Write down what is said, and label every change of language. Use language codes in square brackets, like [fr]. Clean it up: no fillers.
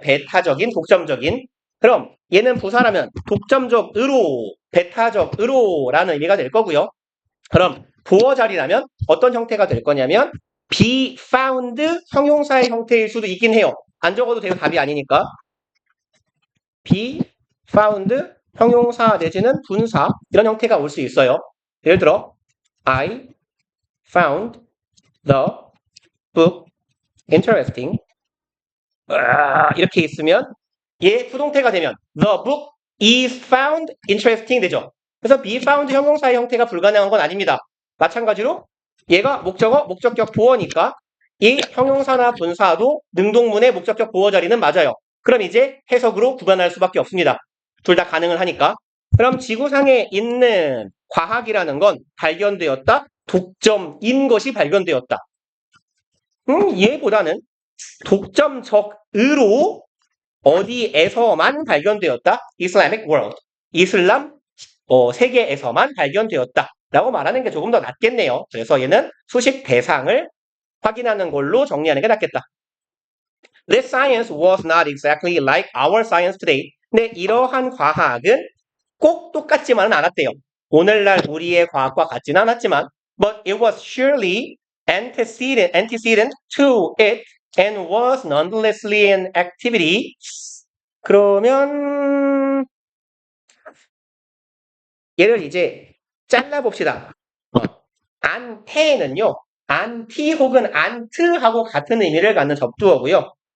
[ko] 배타적인, 독점적인. 그럼 얘는 부사라면 독점적으로, 배타적으로라는 의미가 될 거고요. 그럼 보어 자리라면 어떤 형태가 될 거냐면 be found 형용사의 형태일 수도 있긴 해요. 안 적어도 돼요. 답이 아니니까. be found 형용사 내지는 분사 이런 형태가 올 수 있어요. 예를 들어 [en] I found the book interesting [ko] 이렇게 있으면 얘 부동태가 되면 [en] the book is found interesting [ko] 되죠. 그래서 be found 형용사의 형태가 불가능한 건 아닙니다. 마찬가지로 얘가 목적어, 목적격 보어니까 이 형용사나 분사도 능동문의 목적격 보어 자리는 맞아요. 그럼 이제 해석으로 구분할 수밖에 없습니다. 둘 다 가능을 하니까. 그럼 지구상에 있는 과학이라는 건 발견되었다. 독점인 것이 발견되었다. 얘보다는 독점적으로 어디에서만 발견되었다? [en] Islamic world. [ko] 이슬람 세계에서만 발견되었다. 라고 말하는 게 조금 더 낫겠네요. 그래서 얘는 수식 대상을 확인하는 걸로 정리하는 게 낫겠다. [en] This science was not exactly like our science today. [ko] 근데 이러한 과학은 꼭 똑같지만은 않았대요. 오늘날 우리의 과학과 같지는 않았지만 [en] but it was surely antecedent to it and was nonethelessly an activity. [ko] 그러면 얘를 이제 잘라봅시다. 안테는요. 안티 혹은 안트하고 같은 의미를 갖는 접두어고요.